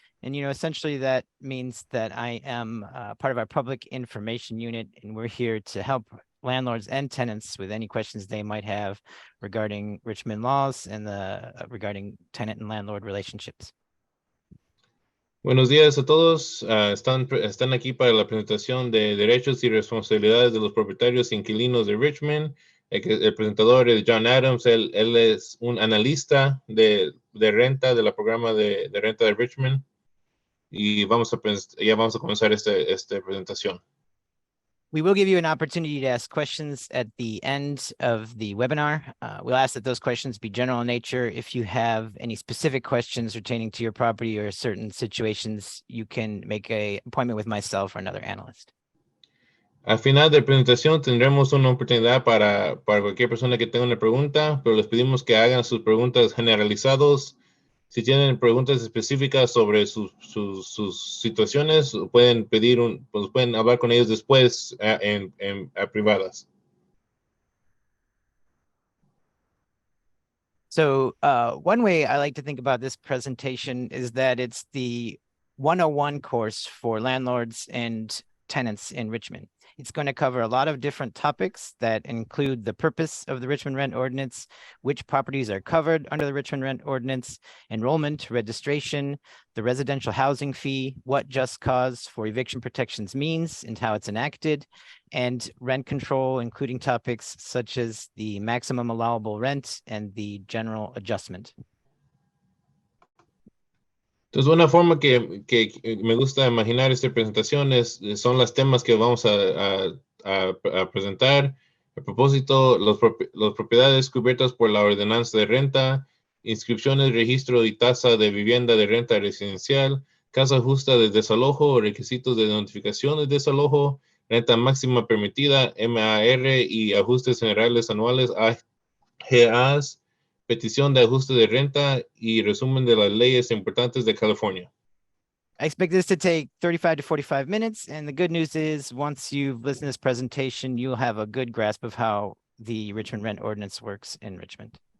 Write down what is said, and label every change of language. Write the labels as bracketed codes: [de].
[en] And, essentially that means that I am part of our public information unit, and we're here to help landlords and tenants with any questions they might have regarding Richmond laws and regarding tenant and landlord relationships. [es] Buenos días a todos. Están aquí para la presentación de derechos y responsabilidades de los propietarios e inquilinos de Richmond. El presentador es John Adams. Él es un analista de renta de la programa de renta de Richmond. Y ya vamos a comenzar esta presentación. [en] We will give you an opportunity to ask questions at the end of the webinar. We'll ask that those questions be general in nature. If you have any specific questions pertaining to your property or certain situations, you can make an appointment with myself or another analyst. [es] Al final de la presentación tendremos una oportunidad para cualquier persona que tenga una pregunta, pero les pedimos que hagan sus preguntas generalizadas. Si tienen preguntas específicas sobre sus situaciones, pueden pueden hablar con ellos después en privadas. [en] So one way I like to think about this presentation is that it's the 101 course for landlords and tenants in Richmond. It's going to cover a lot of different topics that include the purpose of the Richmond Rent Ordinance, which properties are covered under the Richmond Rent Ordinance, enrollment, registration, the residential housing fee, what just cause for eviction protections means and how it's enacted, and rent control, including topics such as the maximum allowable rent and the general adjustment. [es] Entonces, una forma que me gusta imaginar esta presentación son los temas que vamos a presentar. A propósito, las propiedades cubiertas por la ordenanza de renta, inscripciones, registro y tasa de vivienda de renta residencial, casa justa de desalojo, requisitos de notificación de desalojo, renta máxima permitida, MAR y ajustes generales anuales, AGAs, petición de ajuste de renta y resumen de las leyes importantes de California. [en] I expect this to take 35 to 45 minutes. And the good news is once you've listened to this presentation, you'll have a good grasp of how the Richmond Rent Ordinance works in Richmond.